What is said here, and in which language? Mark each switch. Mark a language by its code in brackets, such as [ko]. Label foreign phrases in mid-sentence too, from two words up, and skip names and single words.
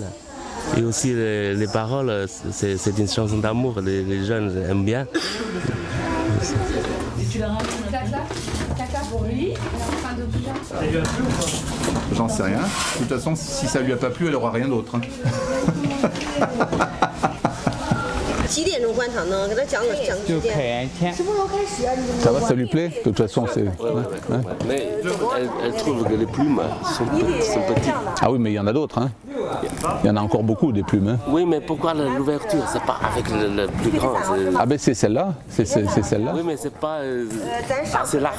[fr] Et aussi les paroles, c'est une chanson d'amour, les jeunes aiment bien. Tu l'as ramené caca pour lui. J'en sais rien. De toute façon, si ça lui a pas plu, elle aura rien d'autre. Hein. [zh] 几点钟换场呢？给他讲个时间。什么时候开始啊？你 [fr] Ça va, ça lui plaît? De toute façon, c'est. Mais elle trouve que les plumes sont petites. Ah oui, mais il y en a d'autres, hein. Il y en a encore beaucoup des plumes. Hein. Oui, mais pourquoi l'ouverture? C'est pas avec le plus grand. Ah ben c'est celle-là, c'est celle-là. Oui, mais c'est pas assez large.